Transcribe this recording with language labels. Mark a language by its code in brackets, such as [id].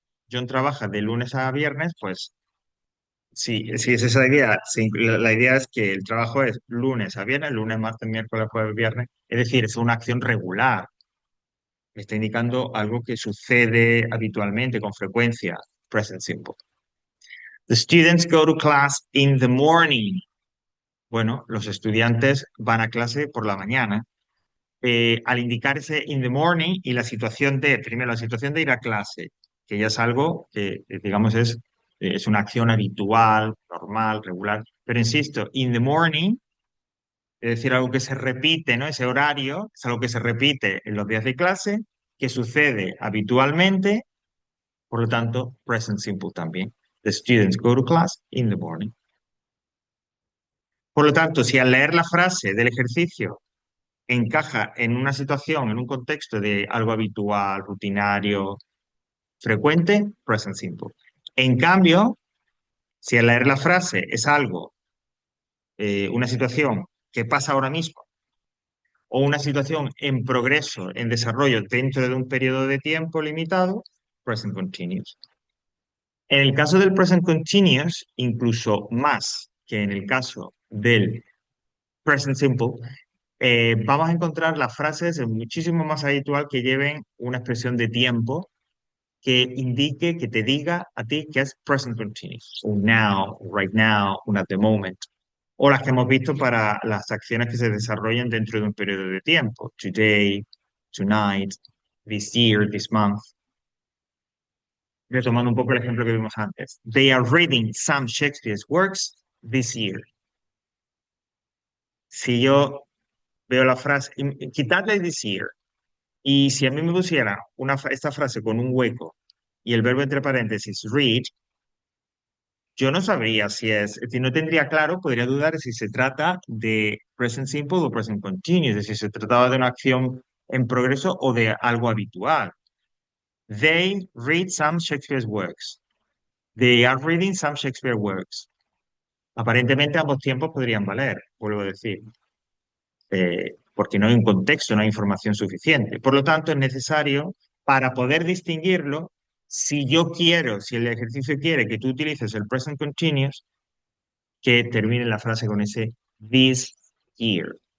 [es] John trabaja de lunes a viernes, pues si es esa idea, la idea es que el trabajo es lunes a viernes, lunes, martes, miércoles, jueves, viernes, es decir, es una acción regular, me está indicando algo que sucede habitualmente, con frecuencia, present simple. [en] The students go to class in the morning. [es] Bueno, los estudiantes van a clase por la mañana. Al indicar ese [en] in the morning [es] y la situación de, primero, la situación de ir a clase, que ya es algo que, digamos, es una acción habitual, normal, regular. Pero insisto, [en] in the morning, [es] es decir, algo que se repite, ¿no? Ese horario es algo que se repite en los días de clase, que sucede habitualmente, por lo tanto, present simple también. [en] The students go to class in the morning. [es] Por lo tanto, si al leer la frase del ejercicio encaja en una situación, en un contexto de algo habitual, rutinario, frecuente, present simple. En cambio, si al leer la frase es algo, una situación que pasa ahora mismo, o una situación en progreso, en desarrollo dentro de un periodo de tiempo limitado, present continuous. En el caso del present continuous, incluso más que en el caso del present simple, vamos a encontrar las frases muchísimo más habitual que lleven una expresión de tiempo que indique, que te diga a ti que es present continuous, un now, un [en] right now, [es] un [en] at the moment, [es] o las que hemos visto para las acciones que se desarrollan dentro de un periodo de tiempo, [en] today, tonight, this year, this month. [es] Retomando un poco el ejemplo que vimos antes. [en] They are reading some Shakespeare's works this year. [es] Si yo veo la frase, quitarle this year, y si a mí me pusiera esta frase con un hueco y el verbo entre paréntesis read, yo no sabría si no tendría claro, podría dudar de si se trata de present simple o present continuous, de si se trataba de una acción en progreso o de algo habitual. [en] They read some Shakespeare's works. They are reading some Shakespeare works. [es] Aparentemente ambos tiempos podrían valer, vuelvo a decir, porque no hay un contexto, no hay información suficiente. Por lo tanto, es necesario, para poder distinguirlo, si yo quiero, si el ejercicio quiere que tú utilices el present continuous, que termine la frase con ese [en] this year.